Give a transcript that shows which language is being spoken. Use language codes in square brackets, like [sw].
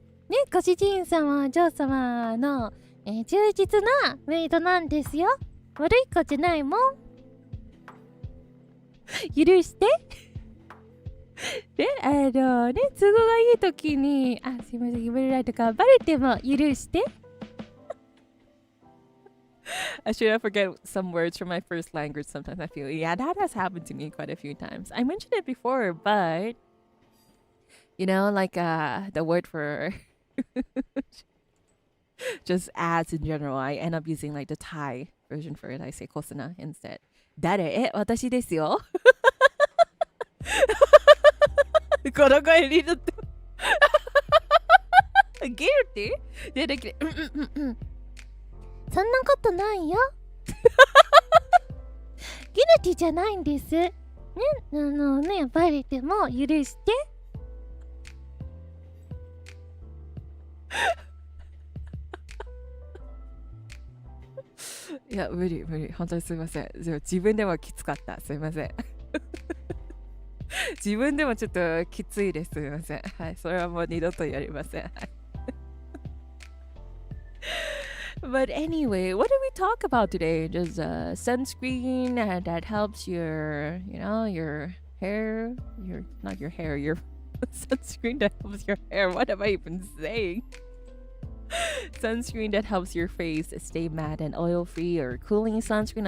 [ja] ね、ご主人様、お嬢様の、忠実なメイドなんですよ。悪い子じゃないもん。許して。で、都合がいいときに、すいません、読めないとか、バレても許して。 [en] I should forget some words from my first language sometimes. I feel, yeah, that has happened to me quite a few times. I mentioned it before, but, like the word for just ads in general, I end up using like the Thai version for it. I say kosana instead. [ja] 誰？私ですよ。この声になって。 [en] Guilty? [ja] 出てきて。そんなことないよ。ギルティじゃないんです。ね、バレても許して。いや、無理。本当にすいません。自分でもきつかった。すいません。自分でもちょっときついです。すいません。はい、それはもう二度とやりません。はい。 [en] But anyway, what did we talk about today? Just sunscreen that helps your hair, not your hair, your sunscreen that helps your hair. What am I even saying? Sunscreen that helps your face stay matte and oil-free, or cooling sunscreen.